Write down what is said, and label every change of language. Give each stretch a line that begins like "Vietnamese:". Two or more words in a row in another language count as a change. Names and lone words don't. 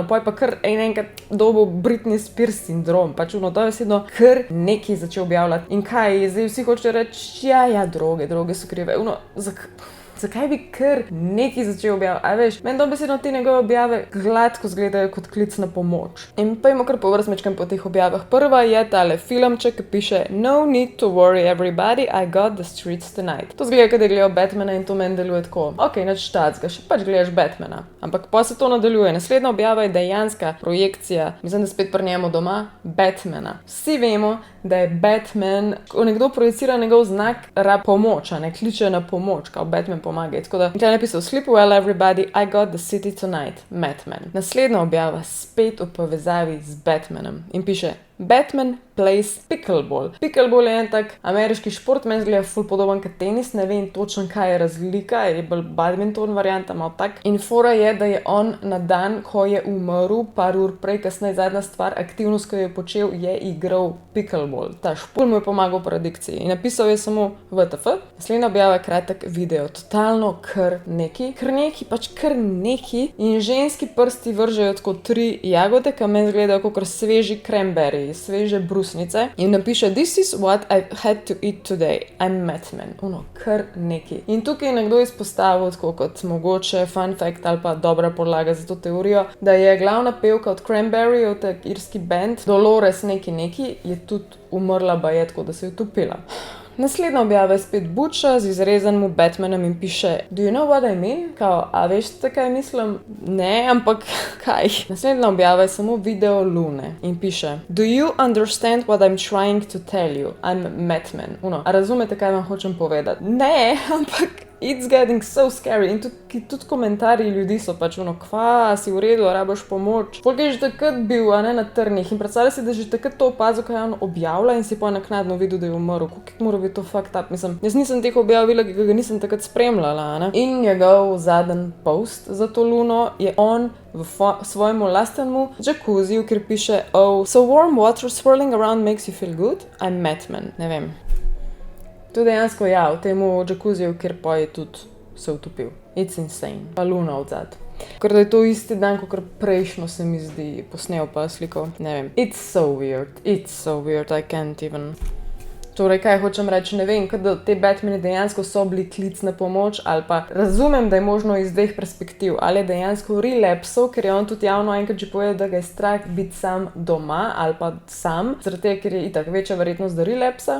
Slovenian: Poj pa kar enkrat dobil Britney Spears sindrom, pač to je vedno kar nekaj začel objavljati. In kaj, zdaj vsi hoče reči, ja, droge so krive. Zakaj bi kar nekaj začel objavljati? A veš, meni dobesedno te njegove objave gladko izgledajo kot klic na pomoč. In pojmo kar povrstmečkam po teh objavah. Prva je tale filmček, ki piše
English: No need to worry everybody, I got the streets tonight.
Slovenian: To zgleda, kad je gledal Batmana in to meni deluje tako. Ok, nič štacga, še pač gledaš Batmana. Ampak pa se to nadaljuje. Naslednja objava je dejanska projekcija, mislim, da spet pri njemu doma, Batmana. Vsi vemo, da je Batman, ko nekdo projicira njegov znak, rab pomoč, ne kliče na pomoč, kao Batman pomaga. Tako da je napisal
English: Sleep well everybody, I got the city tonight, Batman.
Slovenian: Naslednja objava spet v povezavi z Batmanom in piše
English: Batman plays pickleball.
Slovenian: Pickleball je en tak ameriški šport, meni zgleda ful podoben kot tenis, ne vem točno kaj je razlika, je bolj badminton varianta, malo tak. In fora je, da je on na dan, ko je umrl, par ur prej, kasneje zadnja stvar, aktivnost, ko je počel, je igral pickleball. Ta šport mu je pomagal pri adikciji. In napisal je samo WTF. Naslednja objava je kratek video, totalno kar neki. In ženski prsti vržejo tako 3 jagode, ki meni zgledajo kot sveži cranberry. iz sveže brusnice in napiše:
English: This is what I've had to eat today. I'm Batman.
Slovenian: Kar neki. In tukaj je nekdo izpostavil, tako kot mogoče
English: fun fact
Slovenian: ali pa dobra podlaga za to teorijo, da je glavna pevka od Cranberry, ta irski band, Dolores neki, je tudi umrla baje, tako da se je utopila. Naslednja objava je spet Buča z izrezanim Batmanom in piše:
English: Do you know what I mean?
Slovenian: Kao, a veš, kaj mislim? Ne, ampak kaj? Naslednja objava je samo video Lune in piše:
English: Do you understand what I'm trying to tell you? I'm Batman.
Slovenian: A razumete, kaj vam hočem povedati? Ne, ampak
English: it's getting so scary.
Slovenian: In tudi komentarji ljudi so pač kva, si v redu, rabiš pomoč. Folk je že takrat bil, a ne, na trnih in predstavlja si, da že takrat to opazil, kaj on objavlja in si pa naknadno videl, da je umrl. Kako mora biti to
English: fucked up?
Slovenian: Mislim, jaz nisem teh objavila, ki ga nisem takrat spremljala, a ne. In njegov zadnji post za to Luno je on v svojemu lastnemu džakuziju, kjer piše:
English: Oh, so warm water swirling around makes you feel good? I'm Batman.
Slovenian: Ne vem. To dejansko v temu džakuziju, kjer pa je tudi se utopil.
English: It's insane.
Slovenian: Pa Luna odzad. Ker da je to isti dan, kot prejšnjo se mi zdi posnel pa sliko. Ne vem.
English: It's so weird. I can't even.
Slovenian: Torej, kaj hočem reči, ne vem, da te Batmani dejansko so bili klic na pomoč ali pa razumem, da je možno iz dveh perspektiv. Ali je dejansko relapsal, ker je on tudi javno enkrat že povedal, da ga je strah biti sam doma ali pa sam, zaradi tega, ker je itak večja verjetnost, da relapsa.